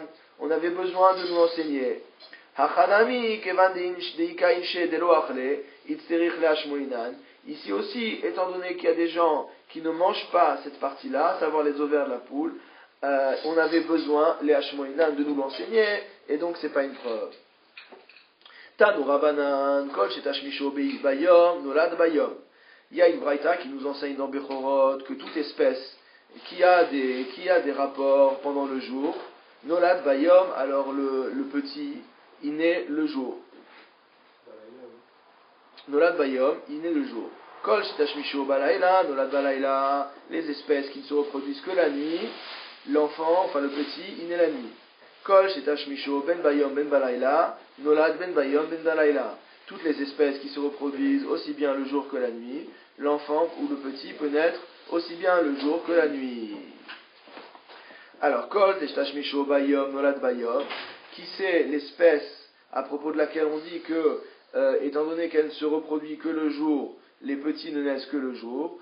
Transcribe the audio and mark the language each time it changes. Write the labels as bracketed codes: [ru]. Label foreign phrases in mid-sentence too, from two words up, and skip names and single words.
[fr] On avait besoin de nous enseigner. Ici aussi, étant donné qu'il y a des gens qui ne mangent pas cette partie-là, à savoir les ovaires de la poule, on avait besoin, les hashmoinan, de nous l'enseigner, et donc c'est pas une preuve. [he] תנו רבנן, כל שתשמישו ביום, נולד ביום. [fr] Il y a une braïta qui nous enseigne dans Bechorot que toute espèce qui a des rapports pendant le jour, [he] נולד ביום, [fr] alors le petit, il naît le jour. [he] נולד ביום, [fr] il naît le jour. [he] כל שתשמישו בלילה, נולד בלילה, [fr] les espèces qui ne se reproduisent que la nuit, l'enfant, enfin le petit, il naît la nuit. [he] כל שתשמישו בין ביום בין בלילה, נולד בין ביום בין בלילה. [fr] Toutes les espèces qui se reproduisent aussi bien le jour que la nuit, l'enfant ou le petit peut naître aussi bien le jour que la nuit. Alors, [he] כל שתשמישו ביום נולד ביום, [fr] qui c'est l'espèce à propos de laquelle on dit que, étant donné qu'elle ne se reproduit que le jour, les petits ne naissent que le jour.